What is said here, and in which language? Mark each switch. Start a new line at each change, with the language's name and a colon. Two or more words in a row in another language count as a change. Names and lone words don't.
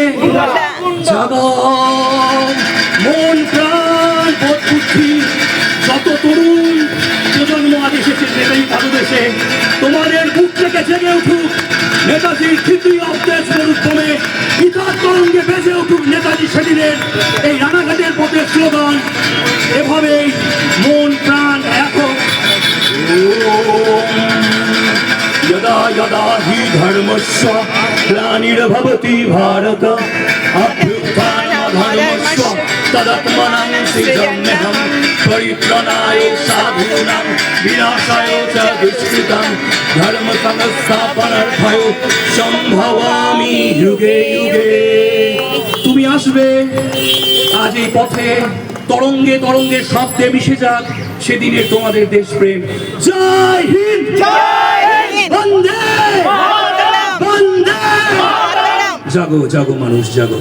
Bangla: জাগাও মন প্রাণ বোধ বুদ্ধি, যত তরুণ প্রজন্ম আজ এসেছে নেতাজি পাদদেশে, তোমাদের বুক থেকে জেগে উঠুক নেতাজির তৃতীয় দেশ মরুভূমে, ইতিহাস তরঙ্গে বেজে উঠুক নেতাজি। নেতাজি সেদিনের এই রানাঘাটের পথের স্লোগান এভাবেই মন প্রাণ একক
Sanskrit: यदा यदा हि धर्मस्य ग्लानिर्भवति भारत अभ्युत्थानधर्मस्य तदात्मनं सृजाम्यहं परित्राणाय साधूनां विनाशाय च दुष्कृतां धर्मसंस्थापनार्थाय सम्भवामि युगे युगे।
Bangla: তুমি আসবে আজ এই পথে তরঙ্গে তরঙ্গে শব্দে মিশে যাক সেদিনের তোমাদের দেশপ্রেম। জয় হিন্দ, বন্দে বন্দে। জাগো জাগো মানুষ জাগো।